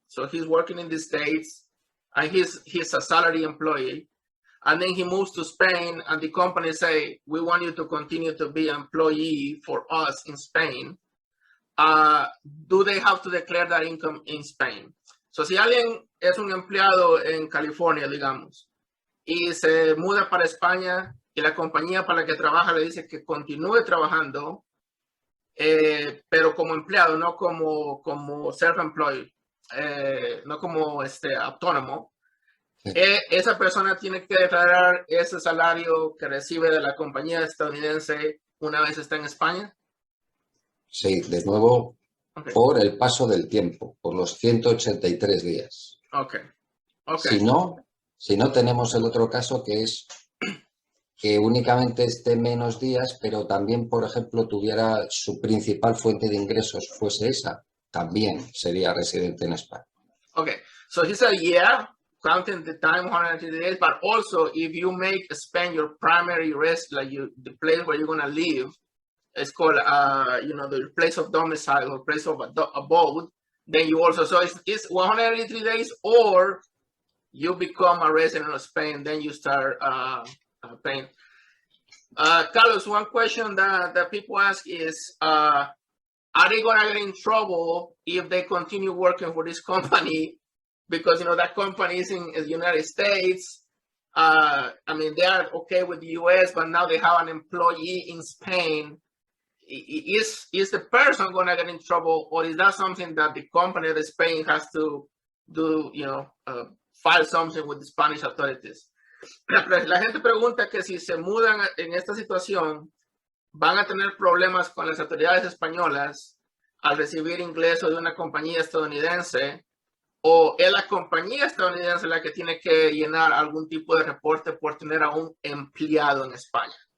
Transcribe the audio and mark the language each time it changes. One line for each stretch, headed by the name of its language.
English: So he's working in the States and he's a salary employee. And then he moves to Spain and the company say, we want you to continue to be an employee for us in Spain. Do they have to declare that income in Spain?
Spanish: So si alguien es un empleado en California, digamos, y se muda para España y la compañía para la que trabaja le dice que continúe trabajando, pero como empleado, no como self-employed, no como autónomo, esa persona tiene que declarar ese salario que recibe de la compañía estadounidense una vez está en España. Sí, de nuevo, por el paso del tiempo, por los 183 días.
English: Okay.
Spanish: Si no tenemos el otro caso que es que únicamente esté menos días, pero también, por ejemplo, tuviera su principal fuente de ingresos fuese esa, también sería residente en España.
English: Okay, so he said, yeah, counting the time 180 days, but also if you make Spain your primary like the place where you're going to live, it's called, the place of domicile or place of abode, then you also, so it's 183 days or you become a resident of Spain, then you start paying. Carlos, one question that people ask is, are they going to get in trouble if they continue working for this company? Because, that company is in the United States. They are okay with the US, but now they have an employee in Spain. Is the person going to get in trouble, or is that something that the company of Spain has to do, file something with the Spanish authorities?
Spanish: La gente pregunta que si se mudan en esta situación, van a tener problemas con las autoridades españolas al recibir ingresos de una compañía estadounidense, o es la compañía estadounidense la que tiene que llenar algún tipo de reporte por tener a un empleado en España.